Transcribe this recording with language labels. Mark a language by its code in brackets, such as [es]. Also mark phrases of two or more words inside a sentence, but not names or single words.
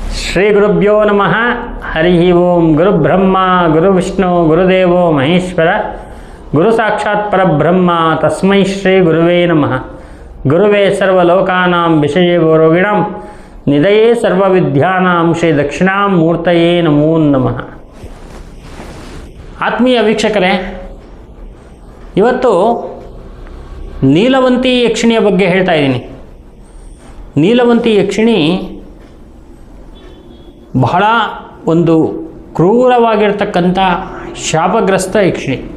[sa] ಶ್ರೀ ಗುರುಭ್ಯೋ ನಮಃ. ಹರಿ ಓಂ. ಗುರುಬ್ರಹ್ಮ ಗುರುವಿಷ್ಣು ಗುರುದೇವೋ ಮಹೇಶ್ವರ, ಗುರು ಸಾಕ್ಷಾತ್ ಪರಬ್ರಹ್ಮ, ತಸ್ಮೈ ಶ್ರೀ ಗುರುವೇ ನಮಃ. ಗುರುವೇ ಸರ್ವಲೋಕಾನಾಂ ವಿಷಯೇ ರೋಗಿಣಾಂ ನಿಧಯೇ ಸರ್ವವಿದ್ಯಾನಾಂ ಶ್ರೀ ದಕ್ಷಿಣಾಮೂರ್ತಯೇ ನಮೋ ನಮಃ. [kn] ಆತ್ಮೀಯ ವೀಕ್ಷಕರೇ, ಇವತ್ತು ನೀಲವಂತಿ ಯಕ್ಷಿಣಿಯ ಬಗ್ಗೆ ಹೇಳ್ತಾ ಇದ್ದೀನಿ. ನೀಲವಂತಿ ಯಕ್ಷಿಣಿ ಬಹಳ ಒಂದು ಕ್ರೂರವಾಗಿರ್ತಕ್ಕಂಥ ಶಾಪಗ್ರಸ್ತ ಯಕ್ಷಿಣಿ.